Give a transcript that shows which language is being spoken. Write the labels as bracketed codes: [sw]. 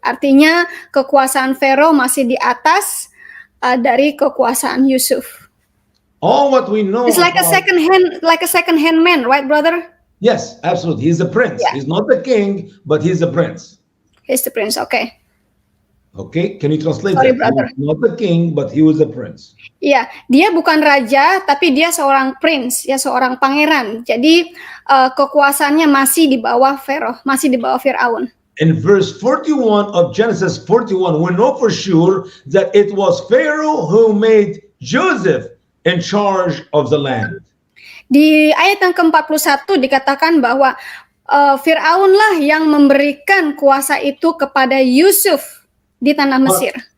[id] Artinya kekuasaan Pharaoh masih di atas dari kekuasaan Yusuf. [en] All what we know It's like a second hand man, right, brother? Yes, absolutely. He's a prince. Yeah. He's not the king, but he's a prince. He's the prince, okay. Okay, can you translate Sorry, that? brother. He was not the king, but he was a prince. [id] Iya, dia bukan raja, tapi dia seorang prince, ya seorang pangeran. Jadi kekuasaannya masih di bawah Pharaoh, masih di bawah Firaun. [en] In verse 41 of Genesis 41, we know for sure that it was Pharaoh who made Joseph in charge of the land. [id] Di ayat yang ke-41 dikatakan bahwa Firaun lah yang memberikan kuasa itu kepada Yusuf di tanah Mesir.